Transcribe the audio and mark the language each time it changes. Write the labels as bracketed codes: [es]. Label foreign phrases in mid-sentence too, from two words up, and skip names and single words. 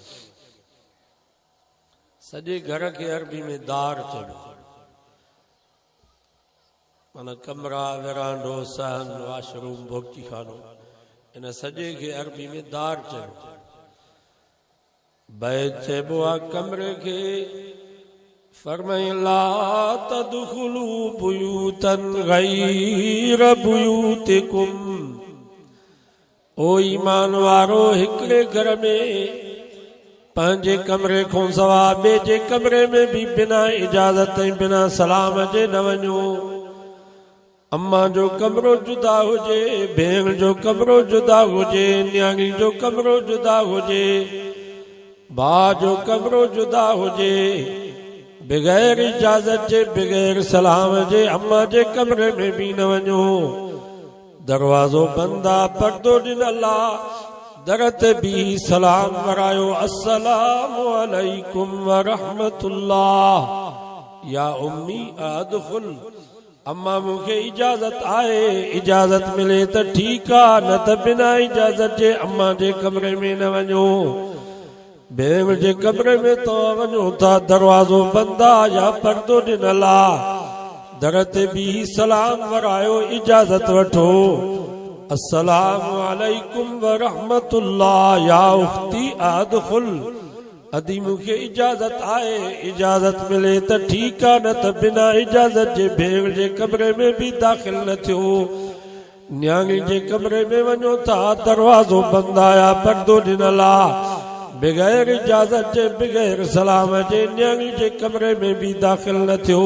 [sd] सॼे घर खे अरबी में दार चइबो। माना कमरा, विरांडो, सहन, वाशरूम, भोगची खानो, इन सॼे खे अरबी में दार चइबो। बैत चइबो आहे कमरे खे। [ar] फरमाई لا تدخلوا بيوتا غير بيوتكم, [sd] ओ ईमान वारो हिकिड़े घर में पंहिंजे कमरे खां सवाइ ॿिए जे कमरे में भी बिना इजाज़त ऐं बिना सलाम जे न वञो। अम्मा जो कमरो जुदा हुजे, भेण जो कमरो जुदा हुजे, न्याणी जो कमरो जुदा हुजे, भाउ जो कमरो जुदा हुजे, बगैर इजाज़त जे, बगैर सलाम जे अम्मा जे कमरे में भी न वञो। दरवाज़ो बंद आहे, पर्दो ॾिनल आहे, दर ते भी सलाम वरायो, [ar] السلام عليكم ورحمة الله. يا أمي أدخل, [sd] अम्मा मूंखे इजाज़त आहे, इजाज़त मिले त ठीकु आहे, न त बिना इजाज़त जे अम्मा जे कमरे में न वञो। भेण जे कमरे में तव्हां वञो था, दरवाज़ो बंदि आहे या पर्दो ॾिनल आहे, दर ते भी सलाम वरायो, इजाज़त वठो। [ar] السلام عليكم ورحمة الله. يا أختي أدخل, [sd] अदी मूंखे इजाज़त आहे, इजाज़त मिले त ठीकु आहे, न त बिना इजाज़त जे भेण जे कमरे में बि दाख़िल न थियो। न्याणी जे कमरे में वञो था, दरवाज़ो बंदि आया, पर्दो ॾिनल आहे, बग़ैर इजाज़त जे बग़ैर सलाम जे न्याणी जे कमरे में बि दाख़िल न थियो।